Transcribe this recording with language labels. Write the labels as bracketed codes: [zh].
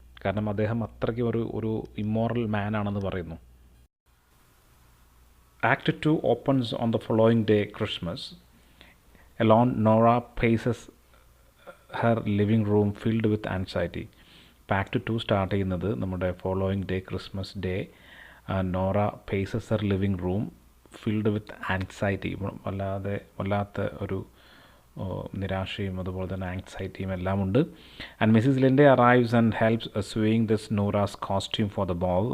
[ml] കാരണം അദ്ദേഹം അത്രയ്ക്ക് ഒരു ഇമ്മോറൽ മാൻ ആണെന്ന് പറയുന്നു. [en] Act 2 opens on the following day, Christmas. Alone, Nora paces her living room filled with anxiety. Act 2 start [ml] ചെയ്യുന്നത് നമ്മുടെ [en] Following day, Christmas day. Nora paces her living room filled with anxiety. [ml] വല്ലാത്ത ഒരു നിരാശയും അതുപോലെ തന്നെ ആങ്സൈറ്റിയും എല്ലാം ഉണ്ട്. [en] And Mrs Linde arrives and helps sewing this Nora's costume for the ball.